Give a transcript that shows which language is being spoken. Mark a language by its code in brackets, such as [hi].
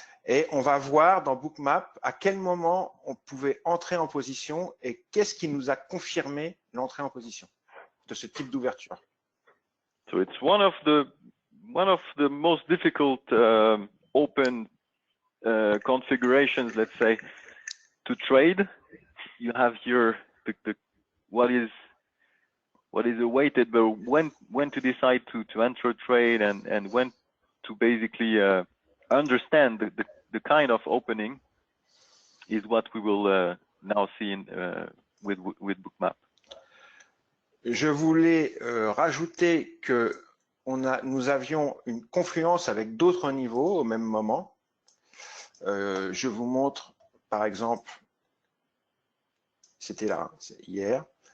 [fr] Et on va voir dans Bookmap à quel moment on pouvait entrer en position et qu'est-ce qui nous a confirmé l'entrée en position de ce type d'ouverture. [en] So it's one of the most difficult open configurations, let's say, to trade. You have here what is awaited, but when to decide to enter a trade and when to basically understand the kind of opening is what we will now see with Bookmap. [fr] Je voulais rajouter que nous avions une confluence avec d'autres niveaux au même moment. Je vous montre par exemple, c'était là, c'est hier.